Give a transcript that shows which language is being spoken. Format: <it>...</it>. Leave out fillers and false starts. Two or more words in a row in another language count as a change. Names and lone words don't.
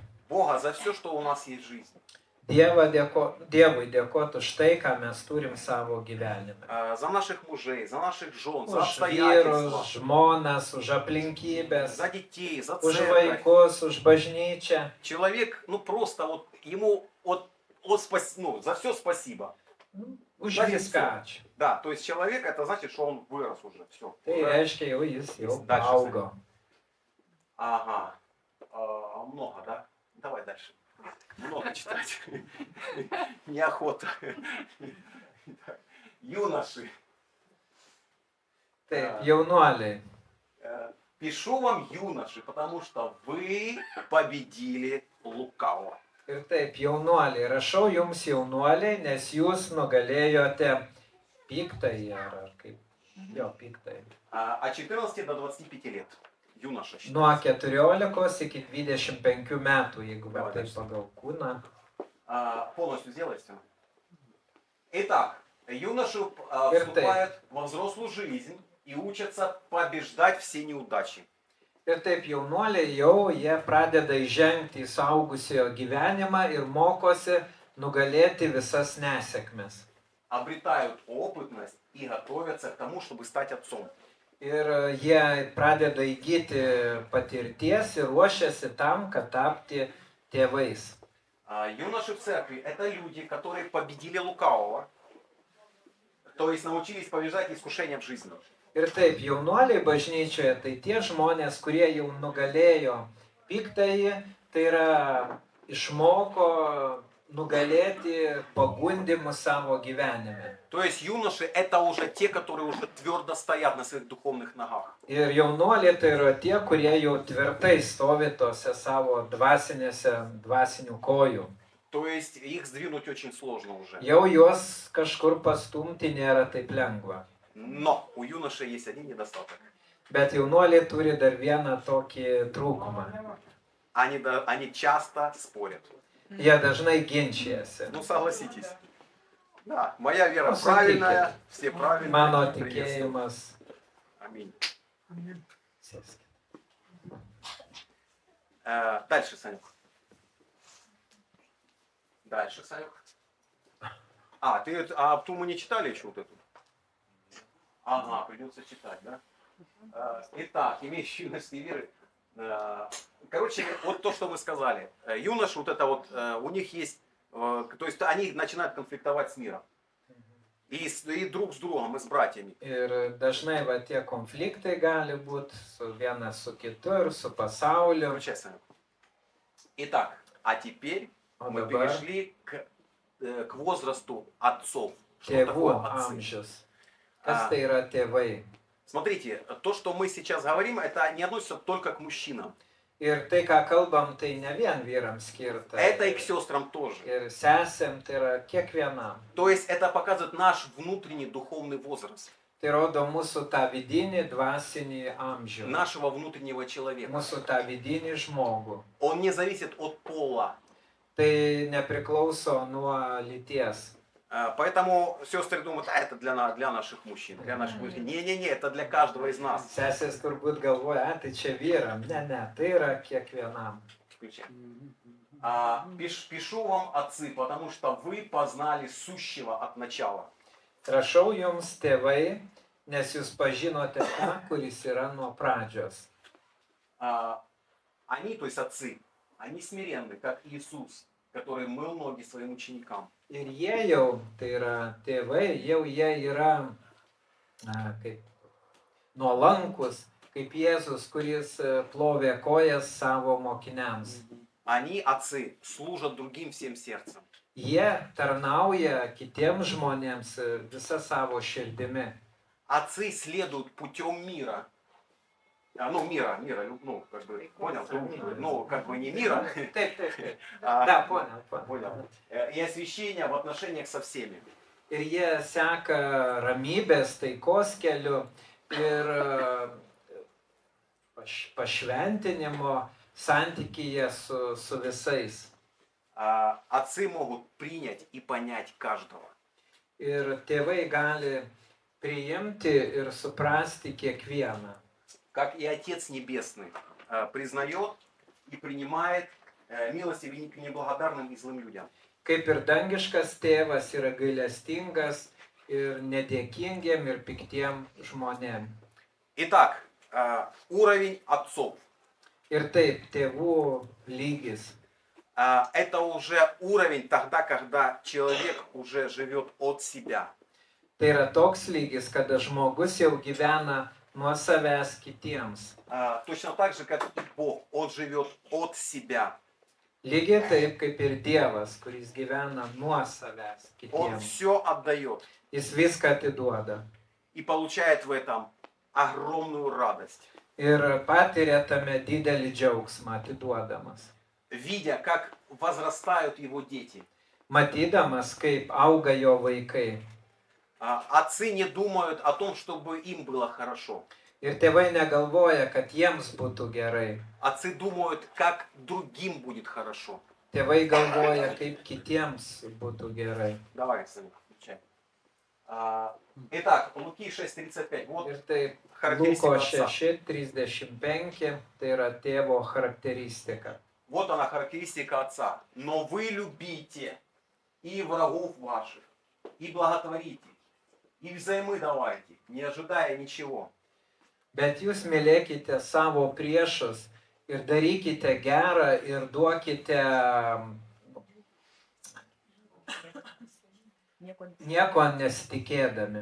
<ru>Бога за все, что у нас есть в жизни.</ru> <lt>Dievui dėkoti už tai, ką mes turim savo gyvenime.</lt> <ru>За наших мужей, за наших жен, за</ru> <lt>Už</lt> <ru>обстоятельства,</ru> <lt>vyrus, žmonas, už aplinkybės,</lt> <ru>за детей, за</ru> <lt>už</lt> <ru>церковь.</ru> <lt>vaikus, už bažnyčią.</lt> <ru>Человек, просто вот ему за все спасибо.</ru> <lt>Už</lt> <ru>Значит,</ru> <lt>viską ačiū.</lt> <ru>Да, то есть человек, это значит, что он вырос уже. Все.</ru> <lt>Tai reiškia, jau jis jau</lt> <ru>Дальше,</ru> <lt>augo.</lt> <ru>Ага. Много, да? Давай дальше. Много читать. Неохота. Юноши.</ru> <lt>Taip, jaunuoliai.</lt> <ru>Пишу вам, юноши, потому что вы победили лукавого.</ru> <lt>Ir taip, jaunuoliai. Rašau jums jaunuoliai, nes jūs nugalėjote piktąjį ar kaip. Jo, piktąjį.</lt> <ru>От 14 до 25 лет. Юноша.</ru> <lt>Nuo 14 iki 25 metų, jeigu va taip pagal kūną.</lt> <ru>Полностью сделай все. Итак, юноши вступают во взрослую жизнь и учатся побеждать все неудачи.</ru> <lt>Ir taip jaunuoliai jau jie pradeda įžengti į suaugusiojo gyvenimą ir mokosi nugalėti visas nesėkmes.</lt> <ru>Обретают опытность и готовятся к тому, чтобы стать отцом.</ru> <lt>Ir jie pradeda įgyti patirties ir ruošiasi tam, kad tapti tėvais.</lt> <ru>Юноши в церкви – это люди, которые победили лукавого, то есть научились побеждать искушения в жизни.</ru> <lt>Ir taip, jaunuoliai bažnyčioje tai tie žmonės, kurie jau nugalėjo piktąjį, tai yra išmoko nugalėti pagundimus savo gyvenime.</lt> <ru>То есть юноши – это уже те, которые уже твердо стоят на своих духовных ногах.</ru> <lt>Ir jaunuoliai tai yra tie, kurie jau tvirtai stovi tose savo dvasinių kojų.</lt> <ru>То есть их сдвинуть очень сложно уже.</ru> <lt>Jau juos kažkur pastumti nėra taip lengva.</lt> <ru>Но у юноши есть один недостаток.</ru> <lt>Bet jaunuoliai turi dar vieną tokį trūkumą.</lt> <ru>Они часто спорят.</ru> <lt>Jie dažnai ginčijasi.</lt> <ru>Ну, согласитесь. Да, моя вера Посмотрите. правильная, все правильные.</ru> <lt>Mano</lt> <ru>Приветствую.</ru> <lt>tikėjimas.</lt> <ru>Аминь.</ru> <lt>Sėskit.</lt> <ru>Дальше, Санек. Дальше, Санек. Ту мы не читали еще вот эту? Ага, придется читать, да? Итак, имеющие юношеские веры Короче, вот то, что мы сказали. Юноши, вот это вот, у них есть, то есть они начинают конфликтовать с миром. И друг с другом, и с братьями.</ru> <lt>Ir dažnai va tie konfliktai gali būti su viena su kitu ir su pasauliu.</lt> <ru>Включай, Саня. Итак, а теперь</ru> <lt>O</lt> <ru>мы</ru> <lt>dabar</lt> <ru>перешли к возрасту отцов. Что</ru> <lt>tėvų</lt> <ru>такое отцы?</ru> <lt>amžius. Kas tai yra tėvai?</lt> <ru>Смотрите, то, что мы сейчас говорим, это не относится только к мужчинам.</ru> <lt>Ir tai, ką kalbam, tai ne vien vyrams skirta.</lt> <ru>Это и к сестрам тоже.</ru> <lt>Ir sesėm tai yra kiekvienam.</lt> <ru>То есть это показывает наш внутренний духовный возраст</ru> <lt>Tai rodo mūsų tą vidinį dvasinį amžių.</lt> <ru>нашего внутреннего человека.</ru> <lt>Mūsų tą vidinį žmogų.</lt> <ru>Он не зависит от пола.</ru> <lt>Tai nepriklauso nuo lyties.</lt> <ru>Поэтому сестры думают, это для наших мужчин, для наших мужчин. Не-не-не, это для каждого из нас.</ru> <lt>Sesės turbūt galvoja, tai čia vyram. Ne, tai yra kiekvienam.</lt> <ru>Включай. Пишу вам, отцы, потому что вы познали сущего от начала.</ru> <lt>Rašau jums, tėvai, nes jūs pažinote tą, kuris yra nuo pradžios.</lt> <ru>Они, то есть отцы, они смиренны, как Иисус, который мыл ноги своим ученикам.</ru> <lt>Ir jie jau, tai yra tėvai, jau jie yra kaip nuolankus, kaip Jėzus, kuris plovė kojas savo mokiniams.</lt> <ru>Они, отцы, служат другим всем сердцем.</ru> <lt>Jie tarnauja kitiems žmonėms visą savo širdimi.</lt> <ru>Отцы следуют путем мира. Мира, ну, как бы, понял? Ну, как бы не мира.</ru> <lt>Taip. Da, ponia.</lt> <ru>Понял. И освящения в отношениях со всеми.</ru> <lt>Ir jie seka ramybės, taikos keliu ir pašventinimo santykyje su visais.</lt> <ru>Отцы могут принять и понять каждого.</ru> <lt>Ir tėvai gali priimti ir suprasti kiekvieną.</lt> <ru>Как и Отец Небесный признает и принимает милостивый к неблагодарным и злым людям.</ru> <lt>Kaip ir dangiškas tėvas yra gailestingas ir nedėkingiem ir piktiem žmonėm.</lt> <ru>Итак, уровень отцов.</ru> <lt>Ir taip, tėvų lygis.</lt> <ru>Это уже уровень тогда, когда человек уже живет от себя.</ru> <lt>Tai yra toks lygis, kada žmogus jau gyvena nuo savęs kitiems.</lt> <ru>Точно так же, как и Бог, Он живет от себя.</ru> <lt>Lygiai taip, kaip ir Dievas, kuris gyvena nuo savęs</lt> <ru>Он</ru> <lt>kitiems.</lt> <ru>все отдает</ru> <lt>Jis viską atiduoda.</lt> <ru>и получает в этом огромную радость,</ru> <lt>Ir patiria tame didelį džiaugsmą atiduodamas.</lt> <ru>видя, как возрастают его дети.</ru> <lt>Matydamas, kaip auga jo vaikai.</lt> <ru>Отцы не думают о том, чтобы им было хорошо.</ru> <lt>Ir tėvai negalvoja, kad jiems būtų gerai.</lt> <ru>Отцы думают, как другим будет хорошо.</ru> <lt>Tėvai galvoja, kaip kitiems būtų gerai.</lt> <ru>Давай, Саня, включай. Итак, Луки 6:35. Вот</ru> <lt>Ir tai</lt> <ru>характеристика</ru> <lt>Luko</lt> <ru>отца.</ru> <lt>6:35, tai yra tėvo charakteristika.</lt> <ru>Вот она характеристика отца. Но вы любите и врагов ваших, и благотворите, и взаймы давайте, не ожидая ничего.</ru> <lt>Bet jūs mylėkite savo priešus ir darykite gerą ir duokite nieko nesitikėdami.</lt>